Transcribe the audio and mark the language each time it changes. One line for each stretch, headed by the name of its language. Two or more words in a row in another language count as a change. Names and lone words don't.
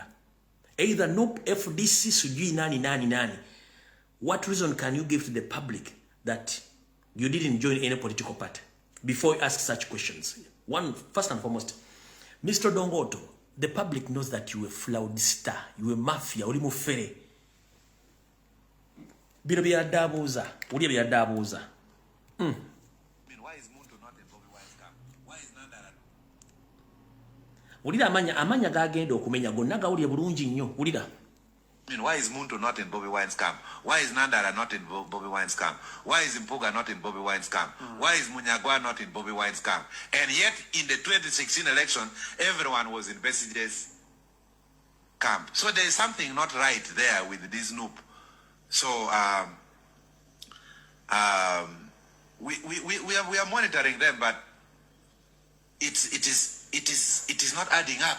English: Either NUP, FDC, Sujui, Nani. What reason can you give to the public that you didn't join any political party? before you ask such questions. First and foremost, Mr. Dongoto, the public knows that you a fraudster, you a mafia,
Ganda: uli mufere. Bino byadabuza, uli byadabuza.
English: Why is Muntu not in Bobby Wine's camp? Why is Nandara?
Ganda: Ulira amanya gagenda okumenya gonna gawulye bulungi nnyo. Ulira.
English: Why is Muntu not in Bobby Wine's camp? Why is Nandara not in Bobby Wine's camp? Why is Mpuga not in Bobby Wine's camp? Why is Munyagwa not in Bobby Wine's camp? And yet, in the 2016 election, everyone was in Beside's camp. So there is something not right there with this noob. So we are monitoring them, but it is not adding up.